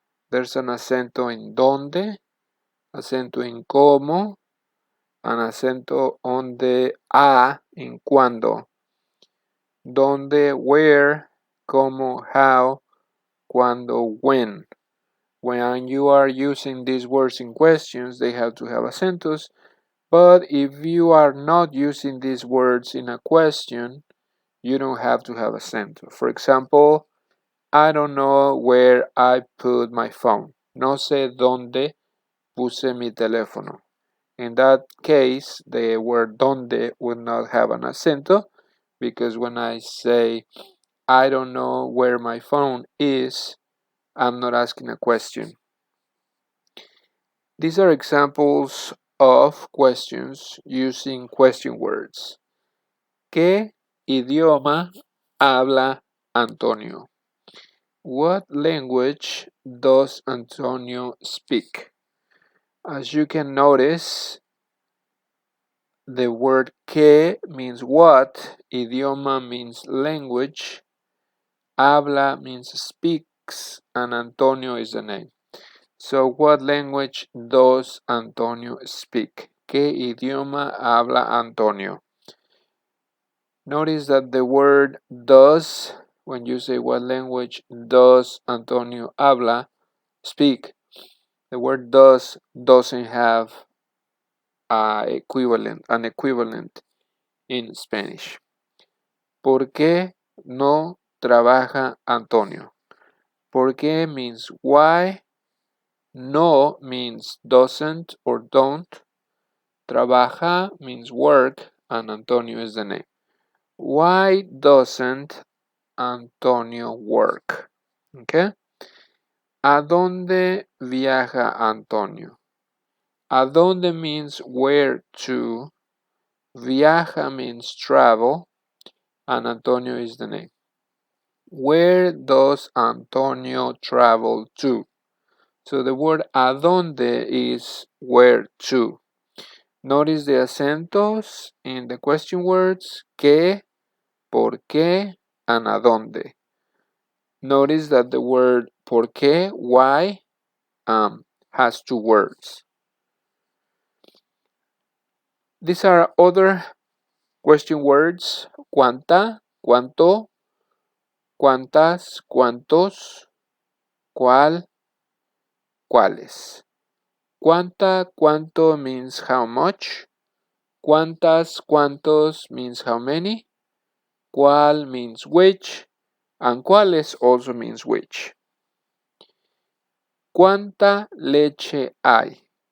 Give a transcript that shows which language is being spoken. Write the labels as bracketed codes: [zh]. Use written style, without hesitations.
[en] There's an acento en donde, acento en cómo, an acento on the a en cuando. Donde, where, cómo, how, cuando, when. When you are using these words in questions, they have to have acentos. But if you are not using these words in a question, you don't have to have acento. For example, I don't know where I put my phone. [es] No sé dónde puse mi teléfono. [en] In that case, the word donde would not have an acento because when I say I don't know where my phone is, I'm not asking a question. These are examples of questions using question words. [es] ¿Qué idioma habla Antonio? [en] What language does Antonio speak? As you can notice, the word que means what, idioma means language, habla means speaks, and Antonio is the name. So what language does Antonio speak? [es] ¿Qué idioma habla Antonio? [en] Notice that the word does, when you say what language does Antonio habla, speak, the word does doesn't have an equivalent in Spanish. [es] ¿Por qué no trabaja Antonio? [en] ¿Por qué means why, no means doesn't or don't, trabaja means work, and Antonio is the name. Why doesn't Antonio work? Okay. [es] ¿A dónde viaja Antonio? ¿A dónde [en] means where to? Viaja means travel, and Antonio is the name. Where does Antonio travel to? So the word a dónde is where to. Notice the acentos in the question words qué, por qué, and a dónde. Notice that the word por qué, why, has two words. These are other question words. [es] Cuánta, cuánto, cuántas, cuántos, cuál, cuáles. [en] Cuánta, cuánto means how much. Cuántas, cuántos means how many. Cuál means which. And cuáles also means which. [es] ¿Cuánta leche hay?